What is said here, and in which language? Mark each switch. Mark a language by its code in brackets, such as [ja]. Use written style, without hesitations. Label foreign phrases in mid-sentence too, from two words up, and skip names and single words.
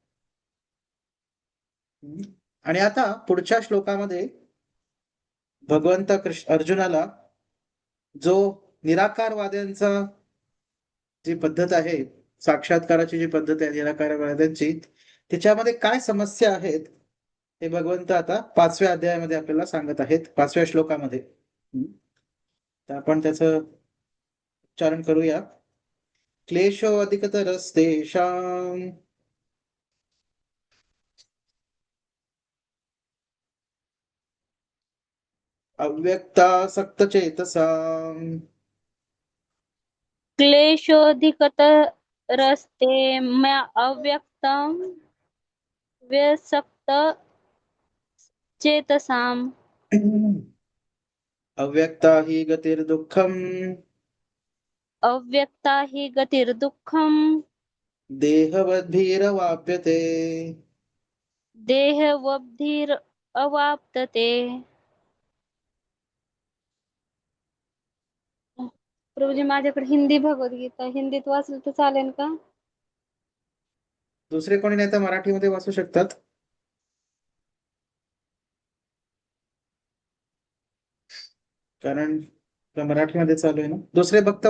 [mr] आणि आता पुढच्या श्लोकामध्ये भगवंत अर्जुनाला जो निराकारवाद्यांचा जी पद्धत आहे, साक्षात्काराची जी पद्धत आहे निराकारवाद्यांची, त्याच्यामध्ये काय समस्या आहेत हे भगवंत आता 5व्या अध्यायामध्ये आपल्याला सांगत आहेत, 5व्या श्लोकामध्ये. तर आपण त्याचं उच्चारण करूया. [sa] क्लेशो अधिकतरस्तेषाम् अव्यक्तासक्तचेतसाम् क्लेशोऽधिकतरस्ते मया अव्यक्तं व्यसक्त चेतसाम्. अव्यक्ता हि गतिर्दुःखम् अव्यक्ता हि गतिर्दुःखम् देहवद्भिरवाप्यते. देहवद्भिरवाप्यते. [mr] प्रभूजी, माझ्याकडे हिंदी भगवद्गीता, हिंदीत वाचलं तर चालेल का? दुसरे कोणी नाही तर मराठीमध्ये वाचू शकतात. कारण मराठीमध्ये चालू आहे ना.